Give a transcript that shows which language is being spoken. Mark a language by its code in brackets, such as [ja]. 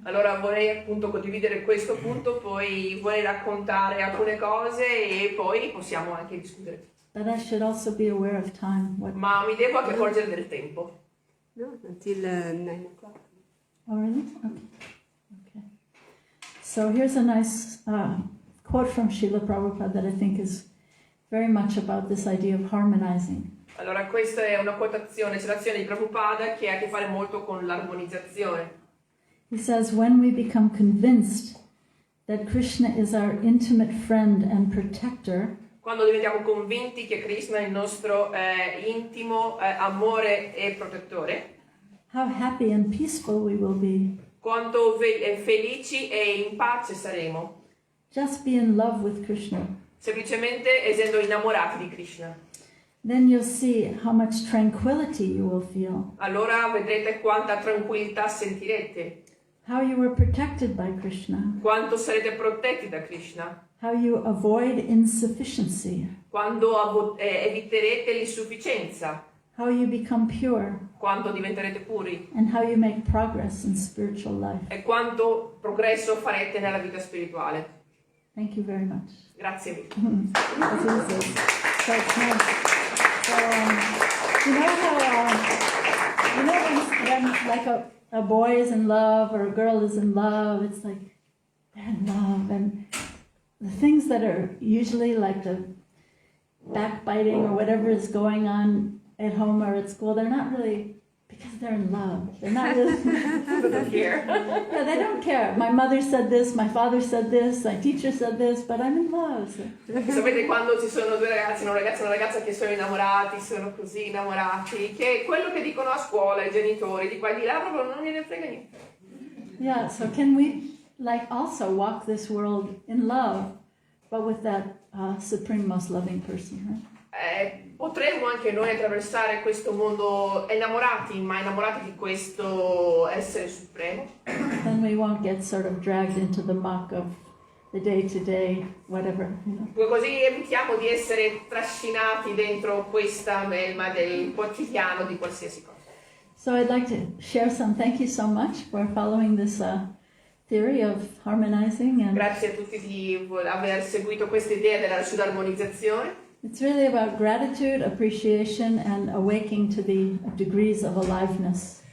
[it] Allora vorrei appunto condividere questo punto, poi vorrei raccontare alcune cose e poi possiamo anche discutere. [en] But I should also be aware of time. What? [it] ma mi devo anche accorgere del tempo. [en] No, until 9 o'clock. Oh, really? Okay. So here's a nice quote from Srila Prabhupada that I think is very much about this idea of harmonizing. [it] Allora, questa è una citazione di Prabhupada che ha a che fare molto con l'armonizzazione. [en] He says, when we become convinced that Krishna is our intimate friend and protector, [it] Quando diventiamo convinti che Krishna è il nostro intimo amore e protettore, [en] how happy and peaceful we will be. [it] quanto felici e in pace saremo. [en] Just be in love with Krishna. [it] Semplicemente essendo innamorati di Krishna. [en] Then you'll see how much tranquility you will feel. [it] Allora vedrete quanta tranquillità sentirete, [en] How you were protected by Krishna. [it] quanto sarete protetti da Krishna, [en] How you avoid insufficiency. [it] quando eviterete l'insufficienza, [en] How you become pure. [it] quando diventerete puri [en] And how you make progress in spiritual life. [it] e quanto progresso farete nella vita spirituale. [en] Thank you very much. [it] Grazie mille. [en] That's easy. So it's nice. So, you know how, when like a boy is in love or a girl is in love, it's like they're in love, and the things that are usually like the backbiting or whatever is going on at home or at school, they're not really, because they're in love. They're not really. They don't care. Yeah, they don't care. My mother said this, my father said this, my teacher said this, but I'm in love. So. [it] Sapete quando ci sono due ragazzi, un ragazzo e una ragazza che sono innamorati, sono così innamorati, che quello che dicono a scuola i genitori di qua e di là proprio non gliene frega niente. [en] Yeah, so can we like also walk this world in love, but with that supreme, most loving person, right? [it] Potremmo anche noi attraversare questo mondo innamorati, ma innamorati di questo essere supremo. [en] Then we won't get sort of dragged into the muck of the day-to-day, whatever, you know. [it] Così evitiamo di essere trascinati dentro questa melma del quotidiano di qualsiasi cosa. [en] So I'd like to share some, thank you so much for following this theory of harmonizing. And [it] Grazie a tutti di aver seguito questa idea sull'armonizzazione. [en] it's really about gratitude, appreciation, and awaking to the degrees of aliveness.